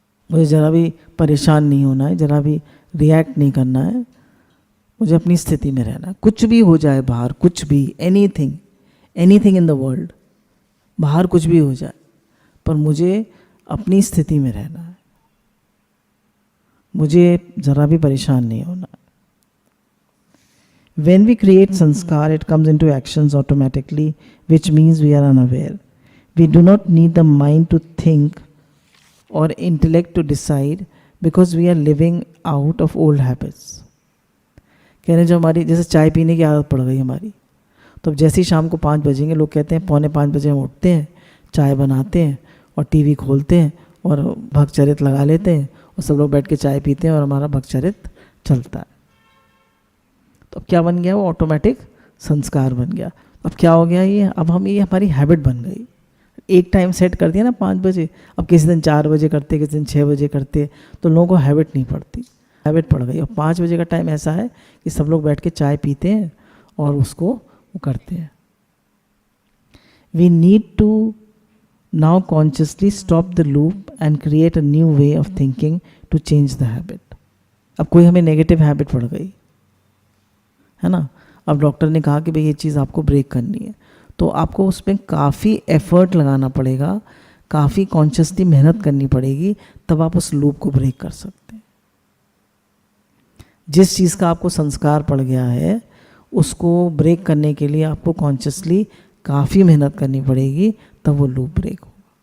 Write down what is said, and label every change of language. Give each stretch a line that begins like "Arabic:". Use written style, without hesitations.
Hindi: मुझे ज़रा भी परेशान नहीं होना है, ज़रा भी रिएक्ट नहीं करना है, मुझे अपनी स्थिति में रहना है। कुछ भी हो जाए बाहर, कुछ भी,
English: anything in the world,
Hindi: बाहर कुछ भी हो जाए, पर मुझे अपनी स्थिति में रहना है, मुझे ज़रा भी परेशान नहीं होना।
English: When we create sanskar, it comes into actions automatically, which means we are unaware. We do not need the mind to think or intellect to decide because we are living out of old habits.
Hindi: कहने जो हमारी जैसे चाय पीने की आदत पड़ गई हमारी, तो अब जैसे ही शाम को 5 बजेंगे, लोग कहते हैं 4:45 बजे हम उठते हैं, चाय बनाते हैं और टीवी खोलते हैं और भक्तचरित लगा लेते हैं और सब लोग बैठ के चाय पीते हैं और हमारा भक्तचरित चलता है। तो अब क्या बन गया? वो ऑटोमेटिक संस्कार बन गया। अब क्या हो गया ये? अब हम ये हमारी हैबिट बन गई। एक टाइम सेट कर दिया ना 5 बजे, अब किसी दिन 4 बजे करते, किसी दिन 6 बजे करते, तो लोगों को हैबिट नहीं पड़ती, हैबिट पड़ गई। और 5 बजे का टाइम ऐसा है कि सब लोग बैठ के चाय पीते हैं और उसको वो करते हैं।
English: We need to now consciously stop the loop and create a new way of thinking to change the habit.
Hindi: अब कोई हमें नेगेटिव हैबिट पड़ गई, है ना। अब डॉक्टर ने कहा कि भाई ये चीज़ आपको ब्रेक करनी है, तो आपको उसमें काफ़ी एफर्ट लगाना पड़ेगा, काफ़ी कॉन्शियसली मेहनत करनी पड़ेगी, तब आप उस लूप को ब्रेक कर सकते हैं। जिस चीज़ का आपको संस्कार पड़ गया है उसको ब्रेक करने के लिए आपको कॉन्शियसली काफ़ी मेहनत करनी पड़ेगी, तब वो लूप ब्रेक होगा।